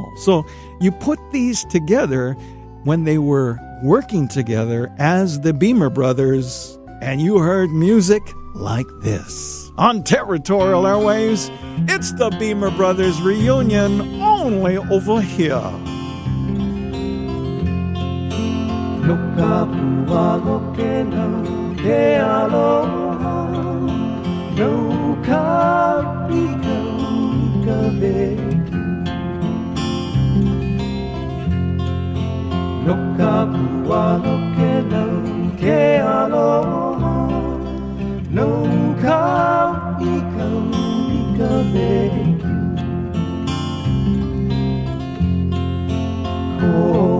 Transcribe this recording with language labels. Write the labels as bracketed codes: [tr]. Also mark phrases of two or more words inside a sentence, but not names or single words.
[en] So you put these together when they were working together as the Beamer Brothers, and you heard music like this. On Territorial Airwaves, it's the Beamer Brothers Reunion, only over here. [haw] No ka veku, no ka pua no ke lau ke aloha, no ka ika veku. Ko